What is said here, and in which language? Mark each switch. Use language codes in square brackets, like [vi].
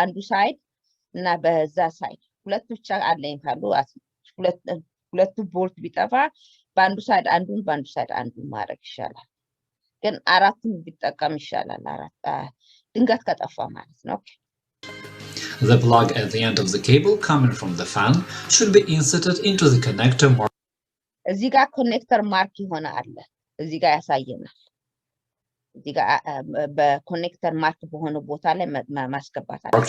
[am] ሳይድ እና በዛ ሳይድ ሁለት ብቻ አለኝ ካሉ ሁለቱ ቦልት ቢጠፋ በአንዱ ሳይድ አንዱን በአንዱ ሳይድ አንዱን ማድረግ ይሻላል ግን አራቱን ቢጠቀም ይሻላል ድንገት ከጠፋ ማለት ነው [en] The plug at the end of the cable coming from the fan should be inserted into the connector mark. [am] እዚህ ጋር ኮኔክተር ማርክ የሆነ አለ እዚህ ጋር ያሳየናል እዚህ ጋር በኮኔክተር ማርክ በሆነ ቦታ ላይ ማስገባት አለ